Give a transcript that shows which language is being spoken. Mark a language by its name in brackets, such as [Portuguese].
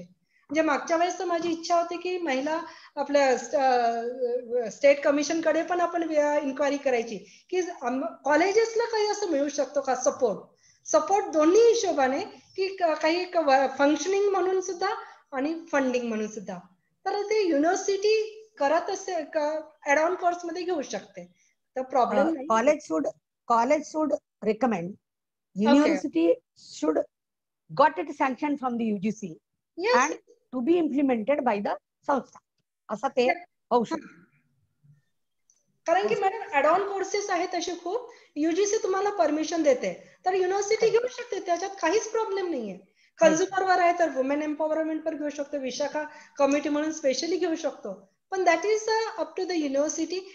[Marathi] म्हणजे मागच्या वेळेस तर माझी इच्छा होती की महिला आपल्या स्टेट कमिशन कडे पण आपण इन्क्वायरी करायची की कॉलेजेसला काही असं मिळू शकतो का सपोर्ट दोन्ही हिशोबाने, की काही फंक्शनिंग म्हणून सुद्धा आणि फंडिंग म्हणून सुद्धा. तर ते युनिव्हर्सिटी करत असेल का ऍड ऑन कोर्स मध्ये घेऊ शकते, तर प्रॉब्लेम नाही. [English] College should recommend, university should got it sanctioned from the UGC and to be implemented by the संस्था, [Marathi] असं ते होऊ शकतं. कारण की मॅडम ऍड ऑन कोर्सेस आहेत असे खूप, युजीसी तुम्हाला परमिशन देते, तर युनिव्हर्सिटी घेऊ शकते, त्याच्यात काहीच प्रॉब्लेम नाहीये. कन्झ्युमरवर आहे तर वुमेन एम्पॉवरमेंट पर घेऊ शकतो, विशाखा कमिटी म्हणून स्पेशली घेऊ शकतो, पण [English] That is up to the university.